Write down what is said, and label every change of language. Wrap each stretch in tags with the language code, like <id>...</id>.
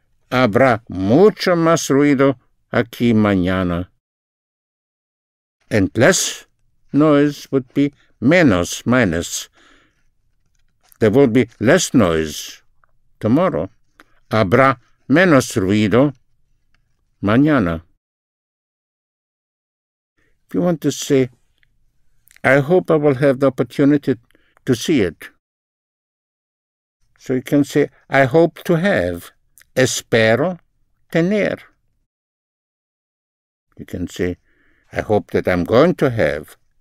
<es>Habrá mucho más ruido aquí mañana.</es> <en>And less noise would be menos, minus. There will be less noise tomorrow.</en> <es>Habrá menos ruido mañana.</es> <en>If you want to say, I hope I will have the opportunity to see it. So you can say, I hope to have.</en> <es>Espero tener.</es> <en>You can say, I hope that I'm going to have.</en>